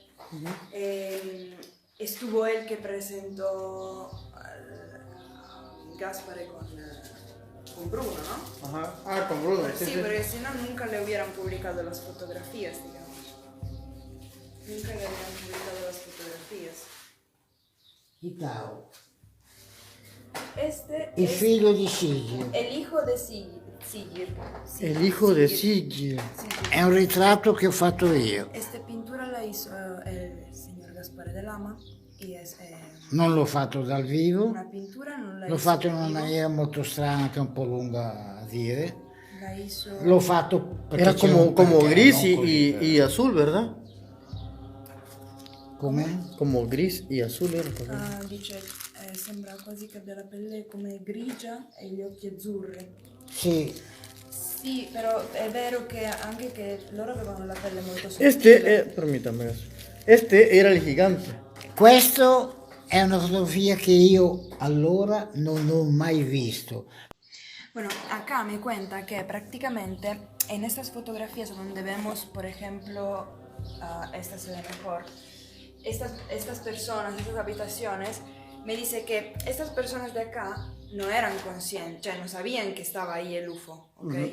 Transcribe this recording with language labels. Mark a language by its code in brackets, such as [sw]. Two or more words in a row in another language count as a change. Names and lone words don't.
[es] Estuvo él que presentó a Gaspare con Bruno, ¿no? Ajá. Ah, con Bruno. Sí, porque si no nunca le hubieran publicado las fotografías, digamos. Nunca le hubieran publicado las fotografías. Itao, Este [it] il [es] es [it] figlio di Sigil. [es] el hijo de Sigir. El hijo de Sigil. [it] È un ritratto che ho fatto io. [es] Esta pintura la hizo el señor Gaspare de Lama y es [it] Non l'ho fatto dal vivo, [es] una pintura, [it] non la l'ho [es] hizo [it] fatto in una [es] vivo, [it] maniera molto strana che è un po' lunga a dire. [es] la hizo... [it] L'ho fatto perché [es] Era [it] c'era [es] como, [it] un [es] como [it] perché, [es] gris [it] non così, [es] y azul, ¿verdad? [it] Come? [es] Como gris y azul era. [it] dice, sembra quasi che abbia la pelle come grigia e gli occhi azzurri. Sì, Sì, però è vero che anche che loro avevano la pelle molto sottile. [es] Permítame eso. Este era el gigante. [it] questo è una fotografia che io allora non ho mai visto. [es] Bueno, acá me cuenta que prácticamente en estas fotografías donde vemos, por ejemplo, esta se ve mejor, estas personas, estas habitaciones, me dice que estas personas de acá no eran conscientes, no sabían que estaba ahí el UFO, ¿okay?